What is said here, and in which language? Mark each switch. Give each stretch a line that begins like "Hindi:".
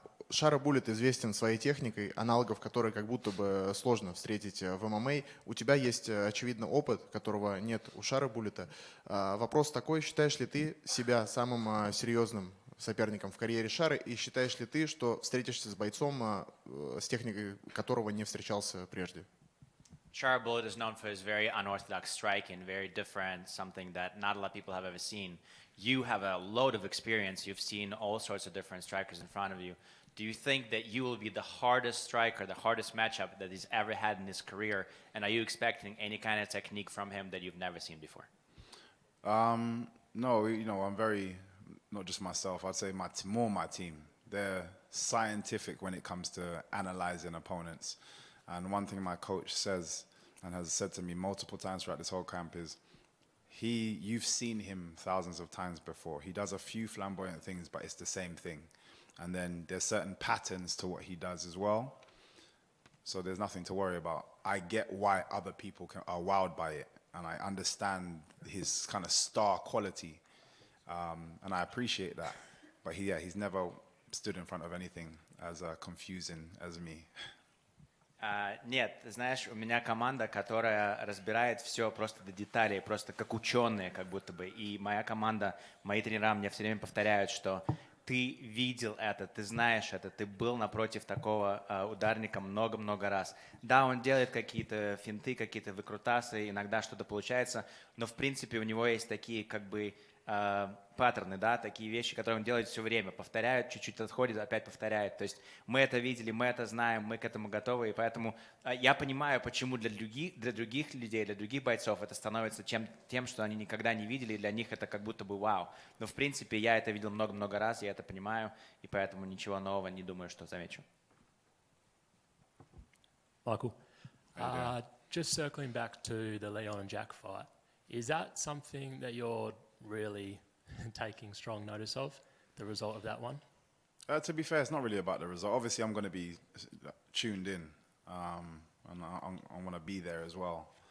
Russian: Шара Буллет известен своей техникой, аналогов которой как будто бы сложно встретить в ММА. У тебя есть, очевидно, опыт, которого нет у Шара Буллета. Вопрос такой: считаешь ли ты себя самым серьезным соперником в карьере Шары, и считаешь ли ты, что встретишься с бойцом, с техникой которого не встречался прежде?
English: Shara Bullet is known for his very unorthodox striking, very different, something that not a lot of people have ever seen. You have a load of experience. You've seen all sorts of different strikers in front of you. Do you think that you will be the hardest striker, the hardest matchup that he's ever had in his career? And are you expecting any kind of technique from him that you've never seen before? No, I'm very, not just myself, I'd say my team. They're scientific when it comes to analyzing opponents. And one thing my coach says, and has said to me multiple times throughout this whole camp, is you've seen him thousands of times before. He does a few flamboyant things, but it's the same thing. And then there's certain patterns to what he does as well. So there's nothing to worry about. I get why other people are wowed by it, and I understand his kind of star quality, and I appreciate that. But he's never stood in front of anything as confusing as me.
Russian: Нет, знаешь, у меня команда, которая разбирает все просто до деталей, просто как ученые, как будто бы. И моя команда, мои тренера мне все время повторяют, что ты видел это, ты знаешь это, ты был напротив такого ударника много-много раз. Да, он делает какие-то финты, какие-то выкрутасы, иногда что-то получается, но в принципе у него есть такие как бы паттерны, да, такие вещи, которые он делает все время, повторяет, чуть-чуть отходит, опять повторяет. То есть мы это видели, мы это знаем, мы к этому готовы, и поэтому я понимаю, почему для других людей, для других бойцов это становится тем, что они никогда не видели, и для них это как будто бы вау. Но в принципе я это видел много-много раз, я это понимаю, и поэтому ничего нового не думаю, что замечу.
English: Michael, just circling back to the Leon and Jack fight, is that something that you're really taking strong notice of, the result of that one? To be fair, it's not really about the result. Obviously, I'm going to be tuned in, and I want to be there as well.